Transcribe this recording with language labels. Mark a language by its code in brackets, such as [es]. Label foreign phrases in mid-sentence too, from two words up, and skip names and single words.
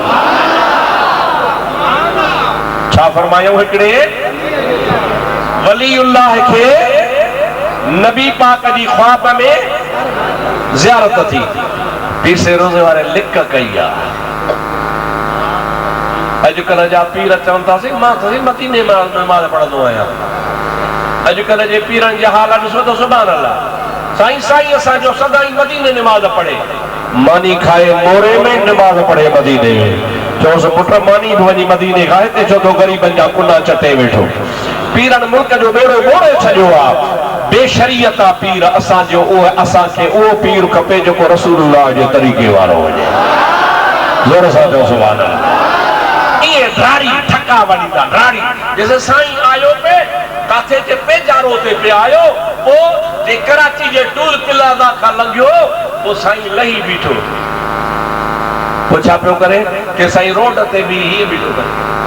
[sd] छा फरमायूं हिकिड़े वलीउल्लाह खे नबी पाक जी ख्वाब में ज़ियारत थी पीर साईं रोज़े वारे लिक कई आहे अॼुकल्ह जा पीर चवनि था मां मदीने में नमाज़ पढ़ंदो आहियां अॼुकल्ह जे पीरनि जा हाल ॾिसो त [ar] سبحان الله [sd] साईं असांजो सदाई मदीने नमाज़ पढ़े मानी खाए मोरे में नमाज़ पढ़े मदीने में चयोसि पुट मानी बि वञी मदीने खाए हिते छो तो ग़रीबनि जा कुना चटे वेठो पीरनि मुल्क जो बेड़ो मोड़े छॾियो आहे बेशरीयत आहे पीर असांजो उहो असांखे उहो पीर खपे जेको रसूलुल्लाह जे तरीक़े वारो हुजे ज़ोर सां चओ [ar] سبحان الله [sd] इहे ड्राड़ी ठका वञींदा ड्राड़ी जैसे साईं आयो पे काथे जे पेजारो ते पे आयो पोइ जे कराची जे [en] toll plaza [sd] खां लंघियो पोइ साईं लही बीठो पोइ छा पियो करे कि साईं रोड ते बि हीअं बीठो करे